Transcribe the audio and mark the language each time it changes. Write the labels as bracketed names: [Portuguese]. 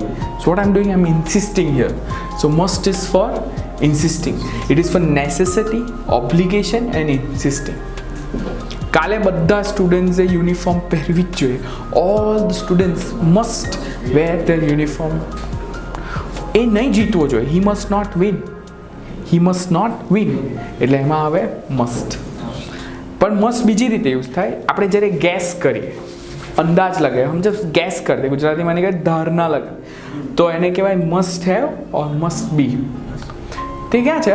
[English] So what I am doing, I am insisting here. So must is for insisting, it is for necessity, obligation and insisting. [Gujarati] કાલે બધા સ્ટુડન્ટ્સે uniform પહેરવી જ જોઈએ. [English] All the students must wear their uniform. [Gujarati] એ નહીં જીતવો જોઈએ, [English] he must not win, [Gujarati] he must not win, એટલે એમાં આવે must. પણ મસ્ટ બીજી રીતે યુઝ થાય, આપણે જ્યારે ગેસ કરીએ, અંદાજ લગાવે, સમજો ગેસ કરી દે, ગુજરાતીમાં એને કહેવાય ધારણા લગાવે, તો એને કહેવાય [English] Must have or must be. [Gujarati] તે ક્યાં છે?